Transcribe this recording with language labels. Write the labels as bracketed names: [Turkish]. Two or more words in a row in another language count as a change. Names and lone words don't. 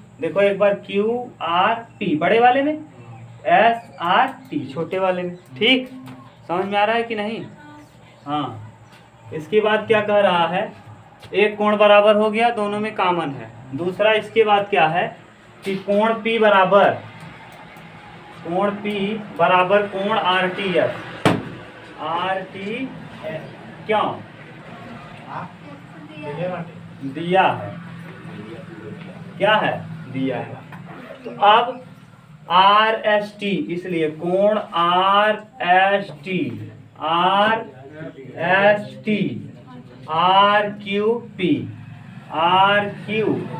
[Hindi] देखो एक बार क्यू आर पी बड़े वाले में, एस आर टी छोटे वाले में, ठीक, समझ में आ रहा है कि नहीं। हाँ, इसके बाद क्या कह रहा है, एक कोण बराबर हो गया, दोनों में कॉमन है। दूसरा इसके बाद क्या है कि कोण P बराबर, कोण P बराबर कोण आर टी एस, आर टी क्यों दिया है, क्या है दिया है, तो अब आर एस टी, इसलिए कोण आर एस टी, आर एस टी, आर क्यू पी, आर क्यू